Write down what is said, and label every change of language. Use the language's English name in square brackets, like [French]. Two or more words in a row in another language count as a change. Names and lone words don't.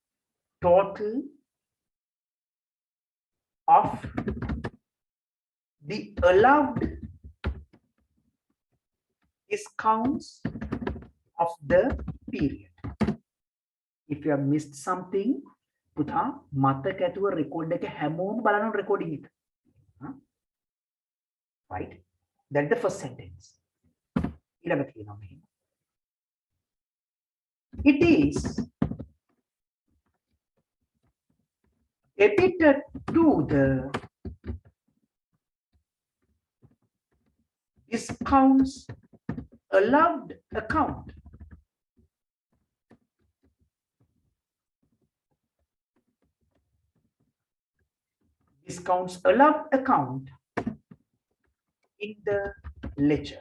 [English] Total of the allowed discounts of the period. If you have missed something, [Sinhala] පුතා මතක ඇතුව record එක හැමෝම බලන්න recording එක. [English] Right? That's the first sentence. [Sinhala] ඊළඟ කියනවා මෙහෙම. [English] It is debited to the discounts allowed account discounts allowed account in the ledger.